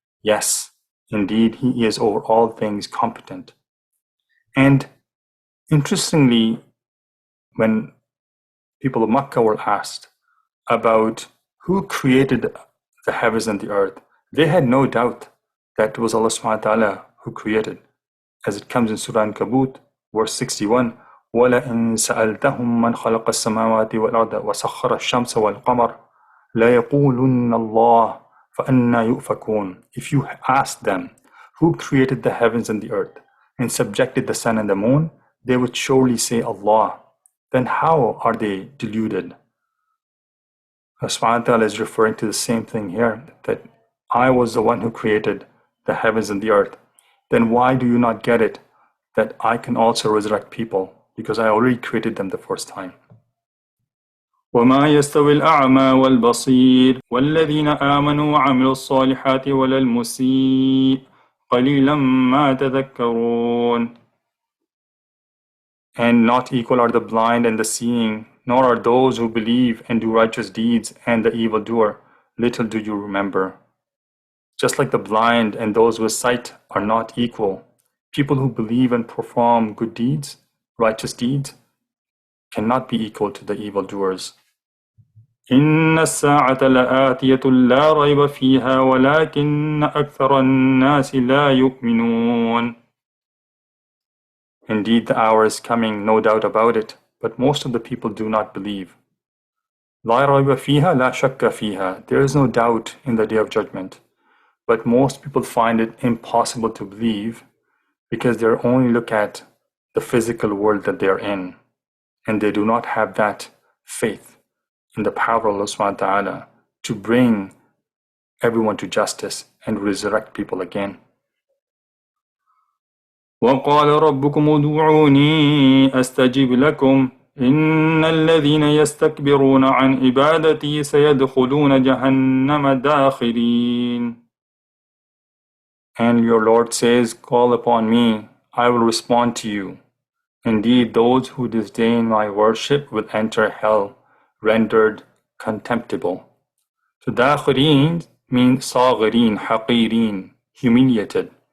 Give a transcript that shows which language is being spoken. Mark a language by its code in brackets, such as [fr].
[en] Yes, indeed, He is over all things competent. And interestingly, when people of Makkah were asked about who created the heavens and the earth, they had no doubt that it was Allah subhanahu wa ta'ala who created. As it comes in Surah Ankabut, verse 61, [ar] وَلَئِن سَأَلْتَهُمْ مَنْ خَلَقَ السَّمَاوَاتِ وَالْأَرْضَ وَسَخَّرَ الشَّمْسَ وَالْقَمَرَ لَيَقُولُنَّ اللَّهُ فَأَنَّى يُؤْفَكُونَ. [en] If you ask them, who created the heavens and the earth and subjected the sun and the moon, they would surely say Allah. Then how are they deluded? Allah subhanahu wa ta'ala is referring to the same thing here, that I was the one who created the heavens and the earth. Then why do you not get it that I can also resurrect people? Because I already created them the first time. [ar] وما يستوي الأعمى والبصير والذين آمنوا وعملوا الصالحات ولا المسيء قليلا ما تذكرون. [en] And not equal are the blind and the seeing, nor are those who believe and do righteous deeds and the evildoer. Little do you remember. Just like the blind and those with sight are not equal, people who believe and perform good deeds, righteous deeds, cannot be equal to the evildoers. [ar] إن الساعة لآتية لا ريب فيها ولكن أكثر الناس لا يؤمنون. [en] Indeed, the hour is coming, no doubt about it, but most of the people do not believe. [ar] لا ريب فيها لا شك فيها. [en] There is no doubt in the Day of Judgment, but most people find it impossible to believe because they only look at the physical world that they are in, and they do not have that faith in the power of Allah subhanahu wa ta'ala to bring everyone to justice and resurrect people again. [ar] وقال ربكم ادعوني أستجب لكم إن الذين يستكبرون عن عبادتي سيدخلون جهنم داخرين. [en] And your Lord says, call upon me, I will respond to you. Indeed, those who disdain my worship will enter hell, rendered contemptible. So داخرين means صاغرين, حقيرين, humiliated.